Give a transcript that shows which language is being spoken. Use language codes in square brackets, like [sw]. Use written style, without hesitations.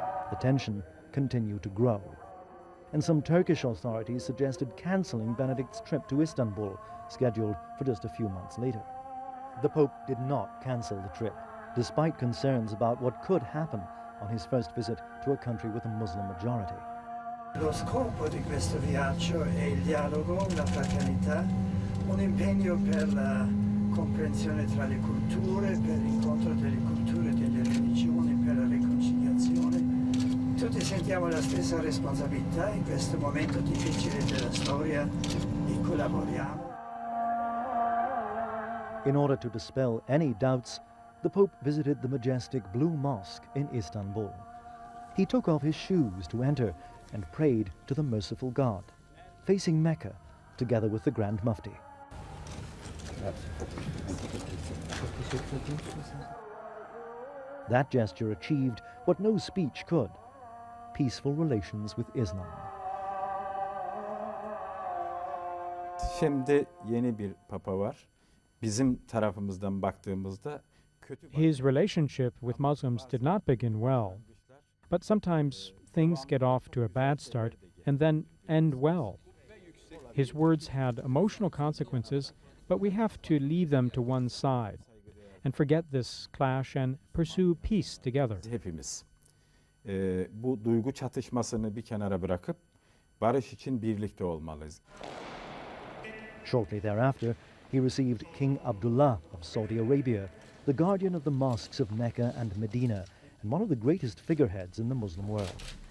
[en] The tension continued to grow, and some Turkish authorities suggested cancelling Benedict's trip to Istanbul, scheduled for just a few months later. The Pope did not cancel the trip, despite concerns about what could happen on his first visit to a country with a Muslim majority. [it] Lo scopo di questo viaggio è il dialogo, la fraternità, un impegno per la comprensione tra le culture, per l'incontro delle culture e delle religioni, per la riconciliazione. Tutti sentiamo la stessa responsabilità in questo momento difficile della storia e collaboriamo. [en] In order to dispel any doubts, the Pope visited the majestic Blue Mosque in Istanbul. He took off his shoes to enter and prayed to the merciful God, facing Mecca together with the Grand Mufti. That gesture achieved what no speech could: peaceful relations with Islam. [tr] Şimdi yeni bir papa var. Bizim tarafımızdan baktığımızda [en] His relationship with Muslims did not begin well, but sometimes things get off to a bad start and then end well. His words had emotional consequences, but we have to leave them to one side and forget this clash and pursue peace together. [tr] Hepimiz bu duygu çatışmasını bir kenara bırakıp barış için birlikte olmalıyız. [en] Shortly thereafter, he received King Abdullah of Saudi Arabia, the guardian of the mosques of Mecca and Medina, and one of the greatest figureheads in the Muslim world.